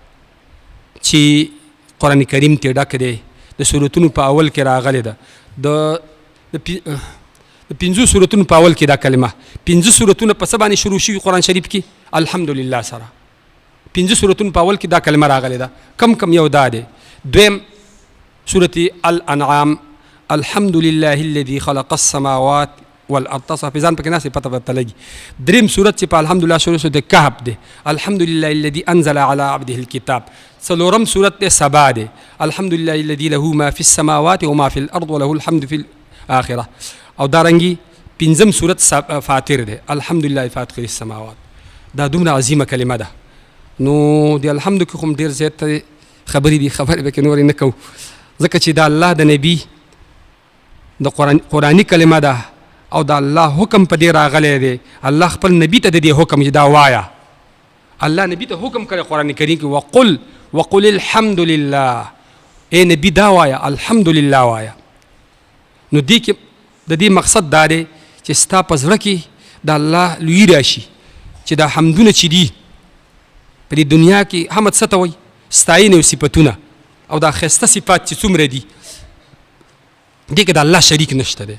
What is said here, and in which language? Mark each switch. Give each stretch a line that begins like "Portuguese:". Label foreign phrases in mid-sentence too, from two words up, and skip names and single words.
Pashto: چې قرآن کریم ترې ډک دی د سورتونو په اول کې راغلی ده د 5 سورتونو په اول کې دا کلمه 5 سورتونه په څه باندې شروع شوي قرآن شریف کې الحمدلله سره 5 سورتونو په اول کې دا کلمه راغلی ده کم یو دا دی دویم سورة الانعام
Arabic: الحمدلله الذي خلق السماوات والارض
Pashto: په ځان پکې ناسې پته ورته لګي دریم سورت چې په الحمدلله شروع شو د کهف دی
Arabic: الحمدلله الذي انزل على عبده الكتاب
Pashto: څلورم سورت دی سبا دی
Arabic: الحمدلله الذي له ما في السماوات وما في الارض وله الحمد في الاخره
Pashto: او دارنګي پنځم سورت فاطر دی
Arabic: الحمدلله فاطر السماوات
Pashto: دا دومره عظیمه کلمه ده نو د الحمد کې کوم ډېر زیات خبرې دي، خبرې به کې نورې نه کوو، ځکه چې د الله د نبي د قرآني کلمه ده او د الله حکم په دې راغلی دی. الله خپل نبي ته د دې حکم چې دا وایه، الله نبي ته حکم کړی قرآن کریم کې
Arabic: وقل الحمد لله،
Pashto: اے نبي دا وایه
Arabic: الحمد لله
Pashto: وایه. نو دې کې د دې مقصد دا دی چې ستا په زړه کې د الله لوی راشي، چې دا حمدونه چې دي په دې دنیا کې حمد څه ته وایي؟ ستاینې او صفتونه او دا ښایسته صفات چې څومره دي دې کې د الله شریک نشته دی.